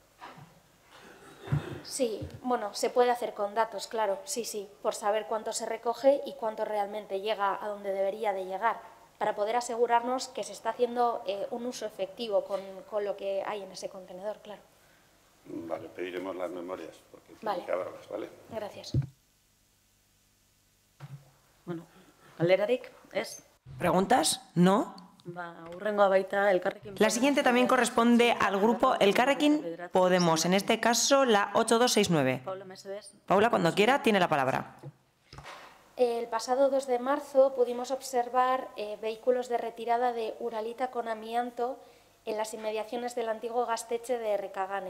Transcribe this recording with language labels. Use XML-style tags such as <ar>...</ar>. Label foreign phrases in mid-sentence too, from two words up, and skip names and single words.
<es>Sí, bueno, se puede hacer con datos, claro, sí, por saber cuánto se recoge y cuánto realmente llega a donde debería de llegar, para poder asegurarnos que se está haciendo un uso efectivo con lo que hay en ese contenedor, claro. Vale, pediremos las memorias, porque tienen que haberlas, ¿vale? Gracias.</es> <eu>Bueno, galderarik, ez?</eu> <es>¿Preguntas? ¿No?</es> <eu>Hurrengoa baita Elkarrekin</eu> <es>La siguiente también corresponde al grupo Elkarrekin Podemos, en este caso la 8269.</es> <eu>Paula, mesedez.</eu> <es>Paula, cuando quiera, tiene la palabra. El pasado 2 de marzo pudimos observar vehículos de retirada de uralita con amianto en las inmediaciones del antiguo gasteche de Recagane.</es>